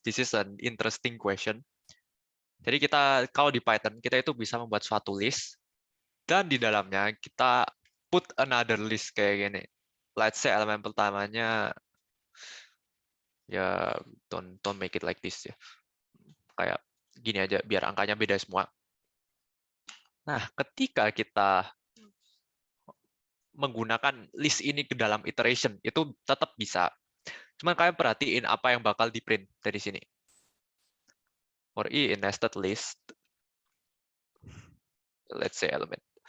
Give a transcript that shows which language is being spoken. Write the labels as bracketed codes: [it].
[en] This is an interesting question. [id] Jadi kalau di Python kita itu bisa membuat suatu list dan di dalamnya kita [en] put another list [id] kayak gini. [en] Let's say [id] elemen pertamanya [en] ya don't make it like this ya. [id] Kayak gini aja biar angkanya beda semua. Nah, ketika kita menggunakan list ini ke dalam iteration, itu tetap bisa. Cuman kalian perhatiin apa yang bakal di print dari sini. [en] For I in nested list, let's say element.